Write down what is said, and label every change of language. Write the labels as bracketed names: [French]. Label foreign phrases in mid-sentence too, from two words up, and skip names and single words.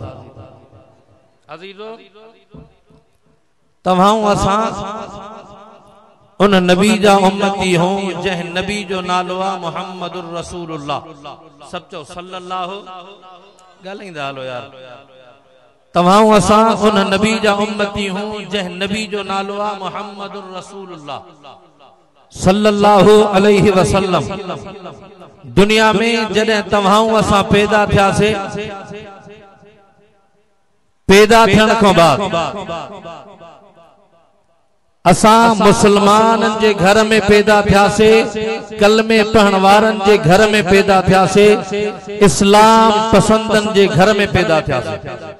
[Sindhi] अज़ीज़ो, तव्हां असां उन नबी जा उम्मती हो जंहिं नबी जो नालो आहे मुहम्मदुर रसूलुल्लाह। सब चओ सल्लल्लाहु, ॻाल्हाईंदा हलो यार। तव्हां असां उन नबी जा उम्मती हो जंहिं नबी जो नालो आहे मुहम्मदुर रसूलुल्लाह [Arabic] صلى الله عليه وسلم. [Sindhi] दुनिया में जॾहिं तव्हां असां पैदा थियासीं, पैदा थियण खां बाद असां मुसलमाननि जे घर में पैदा थियासीं, कलमे पढ़ण वारनि जे घर में पैदा थियासीं, इस्लाम पसंदनि जे घर में पैदा थियासीं।